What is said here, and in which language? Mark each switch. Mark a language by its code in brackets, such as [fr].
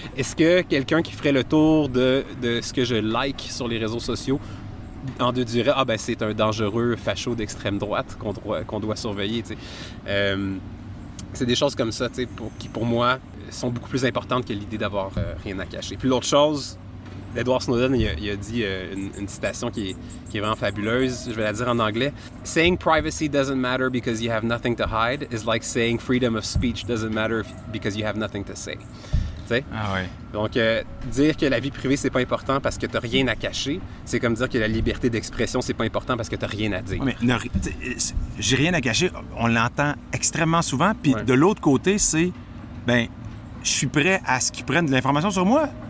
[fr] Est-ce que quelqu'un qui ferait le tour de ce que je like sur les réseaux sociaux en déduirait c'est un dangereux facho d'extrême droite qu'on doit surveiller? C'est des choses comme ça qui, pour moi, sont beaucoup plus importantes que l'idée d'avoir rien à cacher. Puis l'autre chose, Edward Snowden, il a dit une citation qui est vraiment fabuleuse. Je vais la dire en anglais. [en] « Saying privacy doesn't matter because you have nothing to hide is like saying freedom of speech doesn't matter because you have nothing to say. » [fr] Ah ouais. Donc, dire que la vie privée, c'est pas important parce que t'as rien à cacher, c'est comme dire que la liberté d'expression, c'est pas important parce que t'as rien à dire. Mais j'ai rien à cacher, on l'entend extrêmement souvent. Puis de l'autre côté, c'est, je suis prêt à ce qu'ils prennent de l'information sur moi.